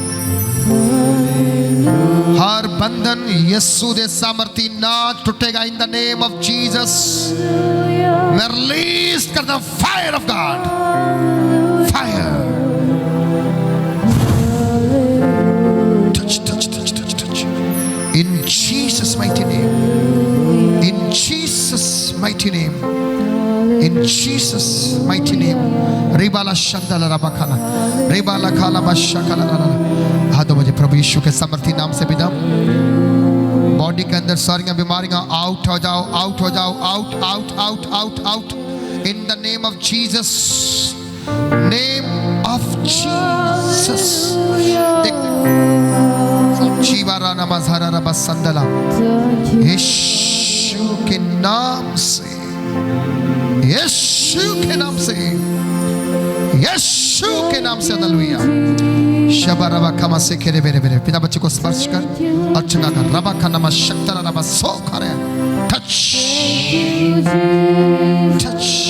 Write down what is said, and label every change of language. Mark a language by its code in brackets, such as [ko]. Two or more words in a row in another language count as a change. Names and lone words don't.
[hi] हर बंधन यीशु दे सामर्थी ना टूटेगा [en] in the name of Jesus. [hi] मैं रिलीज करता हूं [en] fire of God, fire, touch touch touch touch touch in Jesus mighty name, in Jesus mighty name, in Jesus mighty name. रिबाला शंदला रबाखाला, रिबाला खाला बशकाला। [hi] हाँ तो मुझे प्रभु यीशु के सामर्थी नाम से पिता, बॉडी के अंदर सारी बीमारियां आउट हो जाओ, आउट हो जाओ, [en] out out out out out in the name of Jesus, name of Jesus. जीवारा नमज़ारा रबसंदला, [hi] यीशु के नाम से, यीशु के नाम से, यीशु के नाम से, हालेलुया। शबा रबा कमा से खेरे बेरे बेरे। पिता बच्चे को स्पर्श कर, अर्चना कर। रबा का नाम शक्तरा रबा सो करे, टच, टच।